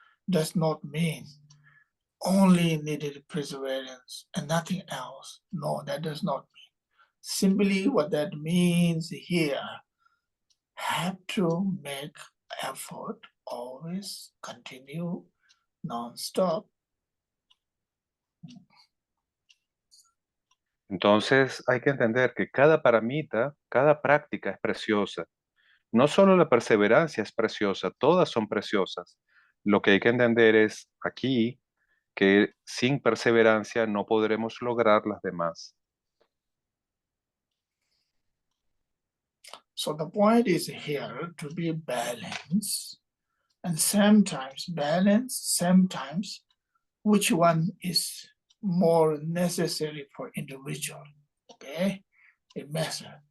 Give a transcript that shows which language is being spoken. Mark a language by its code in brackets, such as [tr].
[en] Does not mean only needed perseverance and nothing else. No, that does not mean. Simply what that means here, have to make effort, always continue, non-stop. [es] Entonces hay que entender que cada paramita, cada práctica es preciosa. No solo la perseverancia es preciosa, todas son preciosas. Lo que hay que entender es aquí que sin perseverancia no podremos lograr las demás. [en] So the point is here to be balanced, and sometimes balance, sometimes which one is more necessary for individual, okay? It matters.